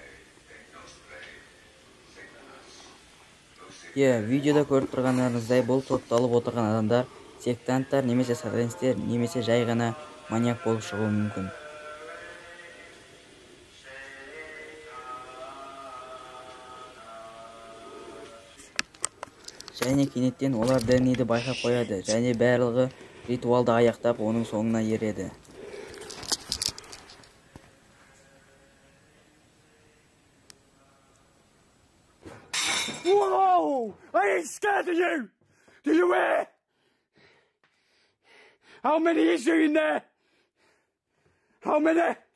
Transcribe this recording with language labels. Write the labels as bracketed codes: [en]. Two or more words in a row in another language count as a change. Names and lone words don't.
[kk] Видеода көріп тұрғандарыңыздай, бұл топталып отырған адамдар сектанттар немесе сатанисттер немесе жай ғана маньяк болып шығуы мүмкін. Және кенеттен олар Дэнниді байқап қояды, және барлығы ритуалды аяқтап оның соңына ереді. [en] Whoa! I ain't scared of you! Do you hear? How many is you in there? How many?